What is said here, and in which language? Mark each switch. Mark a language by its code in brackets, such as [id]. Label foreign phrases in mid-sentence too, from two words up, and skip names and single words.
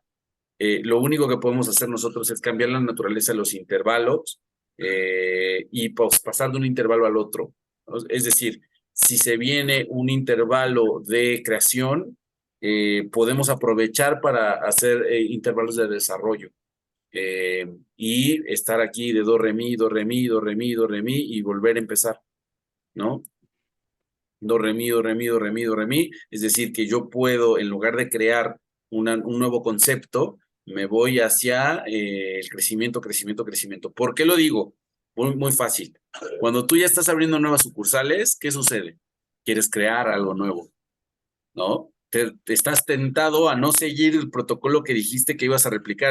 [es] Lo único que podemos hacer nosotros es cambiar la naturaleza de los intervalos y pues, pasar de un intervalo al otro, ¿no? Es decir, si se viene un intervalo de creación, podemos aprovechar para hacer intervalos de desarrollo y estar aquí de do, re, mi, do, re, mi, do, re, mi, do, re, mi y volver a empezar, ¿no? Do, re, mi, do, re, mi, do, re, mi, do, re, mi. Es decir, que yo puedo, en lugar de crear un nuevo concepto, me voy hacia el crecimiento, crecimiento, crecimiento. ¿Por qué lo digo? Muy fácil. Cuando tú ya estás abriendo nuevas sucursales, ¿qué sucede? Quieres crear algo nuevo, ¿no? Te estás tentado a no seguir el protocolo que dijiste que ibas a replicar.